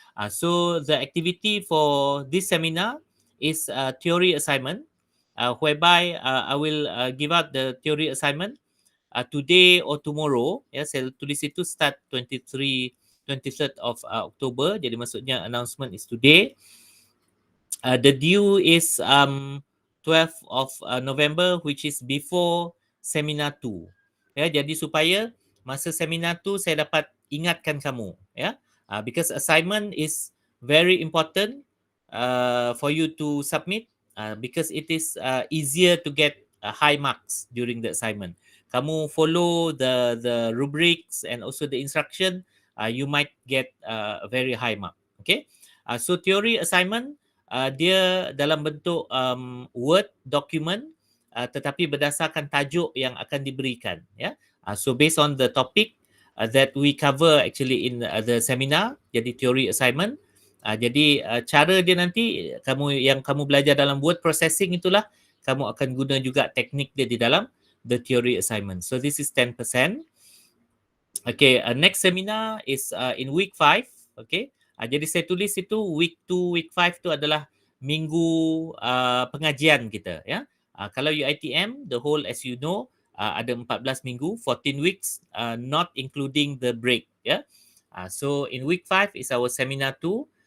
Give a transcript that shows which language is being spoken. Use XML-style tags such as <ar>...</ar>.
<en>So the activity for this seminar is a theory assignment, whereby I will give out the theory assignment today or tomorrow.</en> <ms>Ya, saya tulis itu</ms> <en>start 23rd of October.</en> <ms>Jadi maksudnya</ms> <en>announcement is today. The due is 12th of November, which is before seminar 2.</en> <ms>Ya, jadi supaya masa seminar 2 saya dapat ingatkan kamu.</ms> <en>Ya, because assignment is very important for you to submit, because it is easier to get high marks during the assignment.</en> <ms>Kamu</ms> <en>follow the rubrics and also the instruction, you might get a very high mark.</en> <ms>Okay, so</ms> <en>theory assignment</en> <ms>dia dalam bentuk Word document, tetapi berdasarkan tajuk yang akan diberikan.</ms> <en>Ya, so based on the topic that we cover actually in the seminar,</en> <ms>jadi</ms> <en>theory assignment.</en> <ms>Jadi cara dia nanti yang kamu belajar dalam word processing itulah kamu akan guna juga teknik dia di dalam</ms> <en>the theory assignment. So this is 10%. Okay, next seminar is in week 5. Okay,</en> <ms>jadi saya tulis itu</ms> <en>week 2, week 5</en> <ms>tu adalah minggu pengajian kita.</ms> <en>Ya, kalau UiTM, the whole as you know,</en> <ms>ada 14 minggu,</ms> <en>14 weeks, not including the break. Ya, so in week 5 is our seminar 2.</en>